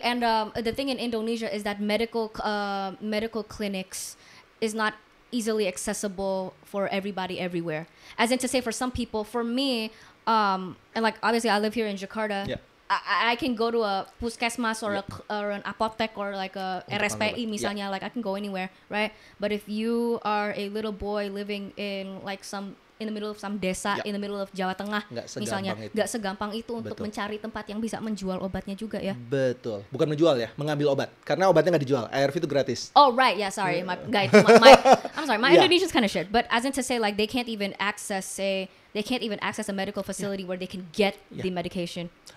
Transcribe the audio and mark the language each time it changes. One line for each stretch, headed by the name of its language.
English: And the thing in Indonesia is that medical clinics is not easily accessible for everybody everywhere. As in to say, for some people, for me, and like obviously I live here in Jakarta. Yeah. I can go to a puskesmas or an apotek or like a RSPI misalnya, like I can go anywhere, right? But if you are a little boy living in like in the middle of some desa, in the middle of Jawa Tengah, misalnya,
Indonesian: nggak segampang itu untuk mencari tempat yang bisa menjual obatnya juga ya. Betul, bukan menjual ya, mengambil obat, karena obatnya nggak dijual, ARV itu gratis.
English: Oh right, yeah, sorry, I'm sorry, my Indonesian's kind of shit, but as in to say like they can't even access a medical facility where they can get the medication.